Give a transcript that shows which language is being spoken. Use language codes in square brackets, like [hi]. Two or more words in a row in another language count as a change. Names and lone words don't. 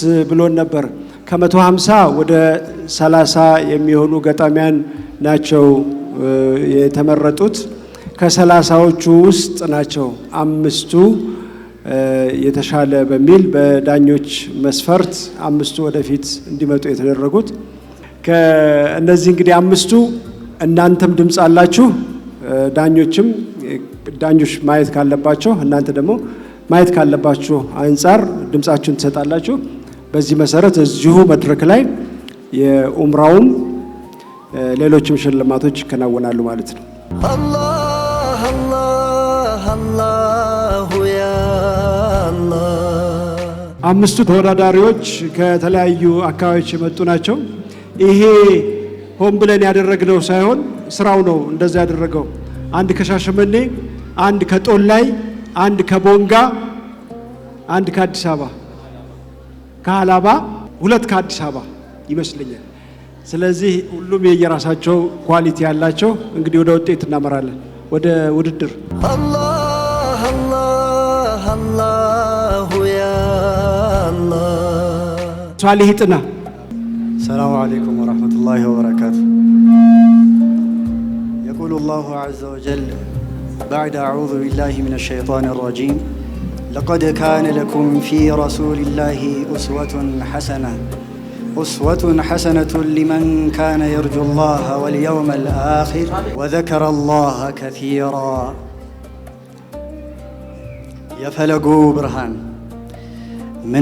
[am] ብሎን ነበር ከ150 ወደ 30 የሚሆኑ ገጣሚያን ናቸው የተመረጡት ከ30ዎቹ ውስጥ ናቸው 5ቱ የተሻለ በሚል በዳኞች መስፈርት 5ቱ ወደፊት እንዲመጡ የተደረጉት ከእነዚህ እንግዲህ 5ቱ እናንተም ድምጽ አላችሁ ዳኞች ማየት ካለባቸው እናንተ ደግሞ ማየት ካለባችሁ አንፃር ድምጻችሁን ትሰጣላችሁ በዚህ መሰረት እዚሁ መድረክ ላይ የኡምራውም ሌሎችም ሽልማቶች ይከናወናሉ ማለት ነው [ar] الله الله الله يا الله [am] 5ቱ ተወዳዳሪዎች ከተለያዩ አካባቢዎች የመጡ ናቸው ይሄ ሆን ብለን ያደረግነው ሳይሆን ስራው ነው እንደዛ ያደረገው አንድ ከሻሸመኔ አንድ ከጦላይ አንድ ከቦንጋ አንድ ከአዲስ አበባ ከአላባ 2 ከአዲስ አበባ ይመስለኛል ስለዚህ ሁሉም የየራሳቸው ኳሊቲ ያላቸው እንግዲህ ወደ ውጤት እናመራለን ወደ ውድድር [ar] الله الله الله يا الله [am] ሷሊህ ጥና [ar] السلام عليكم ورحمة الله وبركاته يقول الله عز وجل بعد أعوذ بالله من الشيطان الرجيم لقد كان لكم في رسول الله أسوة حسنة لمن كان يرجو الله واليوم الآخر وذكر الله كثيرا يفلقوا برهان من